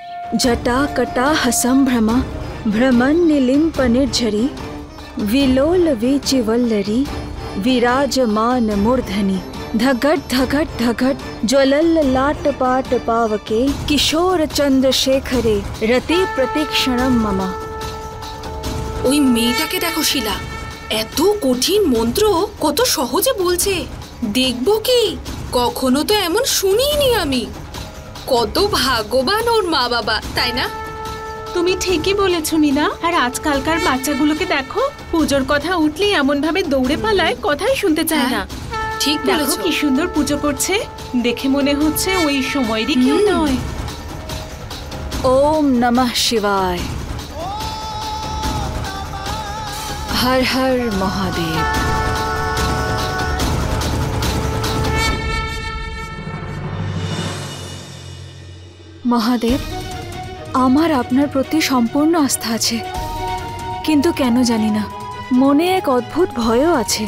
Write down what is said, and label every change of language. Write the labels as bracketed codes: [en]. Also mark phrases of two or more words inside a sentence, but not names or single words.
[sa] जटा कटा हसंभ्रमा भ्रमण निलिम्प निर्झरी विलोल वीचिवल्लरी विराजमान मूर्धनि धगट धगट धगट ज्वलल लाट पाट पावके किशोर चंद्रशेखरे रति प्रतीक्षणम ममा। [bn] ওই মেয়েটাকে দেখো শিলা, এত কঠিন মন্ত্র কত সহজে বলছে। দেখবো কি, কখনো তো এমন শুনিনি আমি। কত ভাগ্যবান ওর মা বাবা, তাই না? তুমি ঠিকই বলেছো মিনা। আর আজকালকার বাচ্চাগুলোকে দেখো, পুজোর কথা উঠলেই এমন ভাবে দৌড়ে পালায়, কথাই শুনতে চায় না। ঠিক দেখো বলেছো। কি সুন্দর পুজো করছে, দেখে মনে হচ্ছে ওই সময়েরই কেউ নয়। [sa] ओम नमः शिवाय। हर हर महादेव। [bn] মহাদেব, আমার আপনার প্রতি সম্পূর্ণ আস্থা আছে, কিন্তু কেন জানি না মনে এক অদ্ভুত ভয়ও আছে।